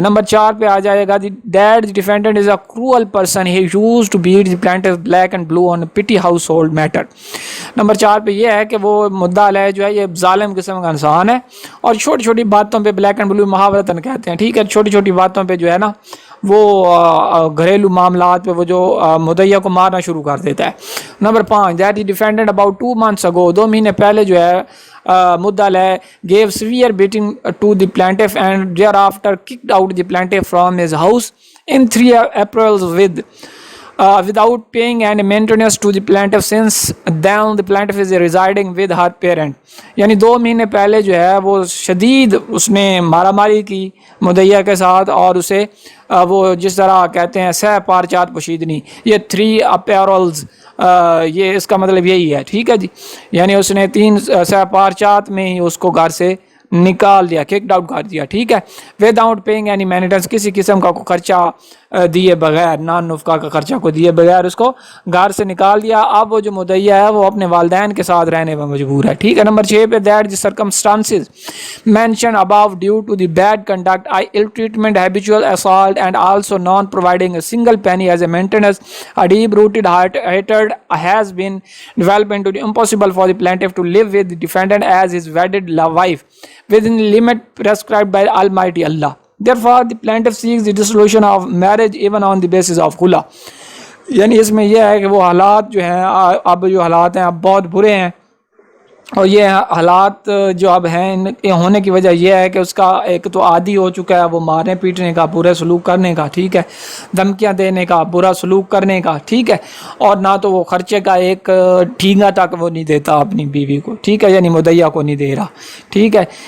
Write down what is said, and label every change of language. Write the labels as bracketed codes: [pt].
[ur] Number 4 پہ آ جائے گا, [en] That the defendant is a cruel person, he used to beat the plaintiff black and blue on petty household matter. [ur] Number 4 پہ یہ ہے کہ وہ مدعا علیہ جو ہے یہ ظالم قسم کا انسان ہے اور چھوٹی چھوٹی باتوں پہ بلیک اینڈ بلو محاورتاً کہتے ہیں. ٹھیک ہے, چھوٹی چھوٹی باتوں پہ جو ہے نا وہ گھریلو معاملات پہ وہ جو مدعیہ کو مارنا شروع کر دیتا ہے. [en] number 5, that the defendant about 2 months ago, [ur] 2 مہینے پہلے جو ہے مدعا علیہ [en] gave severe beating to the plaintiff and thereafter kicked out the plaintiff from his house in 3 April without paying any maintenance to the plaintiff. Since then the plaintiff is residing with her parent. [ur] یعنی 2 مہینے پہلے جو ہے وہ شدید اس نے مارا ماری کی مدعیہ کے ساتھ, اور اسے وہ جس طرح کہتے ہیں سہ پارچات پوشیدنی, یہ 3 April, یہ اس کا مطلب یہی ہے. ٹھیک ہے جی, یعنی اس نے 3 سہ پارچات میں ہی اس کو گھر سے نکال دیا, کک آؤٹ کر دیا. ٹھیک ہے, [en] without paying any maintenance, [ur] کسی قسم کا خرچہ دیے بغیر, نان نفقہ کا خرچہ کو دیے بغیر اس کو گھر سے نکال دیا. اب وہ جو مدعیہ ہے وہ اپنے والدین کے ساتھ رہنے میں مجبور ہے. ٹھیک ہے. نمبر 6 پہ, [en] That the circumstances mention above due to the bad conduct, ill treatment, habitual assault and also non providing a single penny as a maintenance, a deep rooted hatred has been developed into the impossible for the plaintiff to live with the defendant as his wedded wife within the limit prescribed by Almighty Allah. Therefore the plaintiff seeks the dissolution of marriage even on the basis of khula. [ur] یعنی اس میں یہ ہے کہ وہ حالات جو ہیں, اب جو حالات ہیں اب بہت برے ہیں, اور یہ حالات جو اب ہیں ان کے ہونے کی وجہ یہ ہے کہ اس کا ایک تو عادی ہو چکا ہے وہ مارنے پیٹنے کا, برے سلوک کرنے کا, ٹھیک ہے, دھمکیاں دینے کا, برا سلوک کرنے کا, ٹھیک ہے, اور نہ تو وہ خرچے کا ایک ٹھینگا تک وہ نہیں دیتا اپنی بیوی کو, ٹھیک ہے, یعنی مدعیہ کو نہیں دے رہا, ٹھیک ہے.